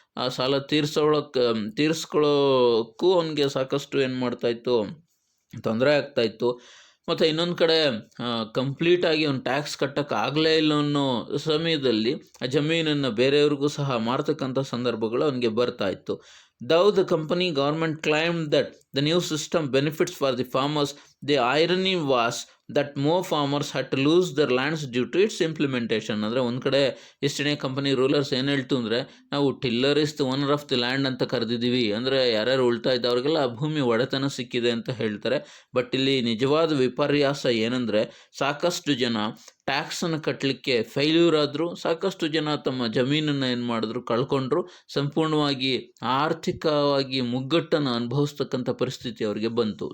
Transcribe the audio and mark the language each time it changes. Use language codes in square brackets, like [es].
[kn] ಆ ಸಾಲ ತೀರಿಸ್ಕೊಳ್ಳೋಕ್ಕೂ ಅವನಿಗೆ ಸಾಕಷ್ಟು ಏನು ಮಾಡ್ತಾಯಿತ್ತು, ತೊಂದರೆ ಆಗ್ತಾಯಿತ್ತು. ಮತ್ತು ಇನ್ನೊಂದು ಕಡೆ ಕಂಪ್ಲೀಟಾಗಿ ಅವ್ನು ಟ್ಯಾಕ್ಸ್ ಕಟ್ಟೋಕ್ಕಾಗಲೇ ಇಲ್ಲ ಅನ್ನೋ ಸಮಯದಲ್ಲಿ ಆ ಜಮೀನನ್ನು ಬೇರೆಯವ್ರಿಗೂ ಸಹ ಮಾರ್ತಕ್ಕಂಥ ಸಂದರ್ಭಗಳು ಅವನಿಗೆ ಬರ್ತಾಯಿತ್ತು. [en] Though the company government claimed that the new system benefits for the farmers, the irony was that more farmers had to lose their lands due to its implementation. [kn] ಅಂದರೆ ಒಂದು ಕಡೆ ಈಸ್ಟ್ ಇಂಡಿಯಾ ಕಂಪನಿ ರೂಲರ್ಸ್ ಏನು ಹೇಳ್ತು ಅಂದರೆ, ನಾವು [en] tiller is the owner of the land [kn] ಅಂತ ಕರೆದಿದ್ದೀವಿ, ಅಂದರೆ ಯಾರ್ಯಾರು ಉಳ್ತಾ ಇದ್ದವ್ರಿಗೆಲ್ಲ ಆ ಭೂಮಿ ಒಡೆತನ ಸಿಕ್ಕಿದೆ ಅಂತ ಹೇಳ್ತಾರೆ. ಬಟ್ ಇಲ್ಲಿ ನಿಜವಾದ ವಿಪರ್ಯಾಸ ಏನಂದರೆ, ಸಾಕಷ್ಟು ಜನ ಟ್ಯಾಕ್ಸನ್ನು ಕಟ್ಟಲಿಕ್ಕೆ ಫೇಲ್ಯೂರ್ ಆದರು, ಸಾಕಷ್ಟು ಜನ ತಮ್ಮ ಜಮೀನನ್ನು ಏನು ಮಾಡಿದ್ರು, ಕಳ್ಕೊಂಡ್ರು, ಸಂಪೂರ್ಣವಾಗಿ ಆರ್ಥಿಕವಾಗಿ ಮುಗ್ಗಟ್ಟನ್ನು ಅನುಭವಿಸ್ತಕ್ಕಂಥ ಪರಿಸ್ಥಿತಿ ಅವರಿಗೆ ಬಂತು.